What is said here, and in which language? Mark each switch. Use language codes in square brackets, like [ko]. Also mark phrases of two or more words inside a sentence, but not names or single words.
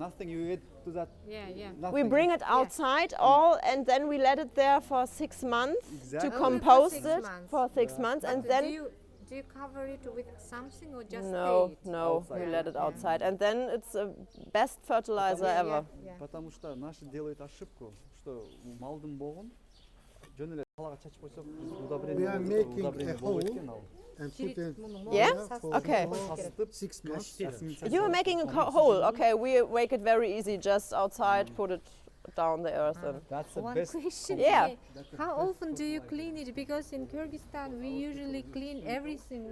[en] Nothing you add to that. We bring it outside all, and then we let it there for 6 months to compost it for 6 months, and then. Do you cover it with something or just No, we let it outside, and then it's the best fertilizer ever. [ru] Потому что наши делают ошибку, что [kk] малдың боғын жөн эле талага чачып койсок [en] We are making a hole and put it Okay. 6 months. You are making a hole. Okay, we make it very easy. Just outside, put it down the earth. And that's the One best. question. Yeah. How often do you clean it? Because in Kyrgyzstan we usually clean everything.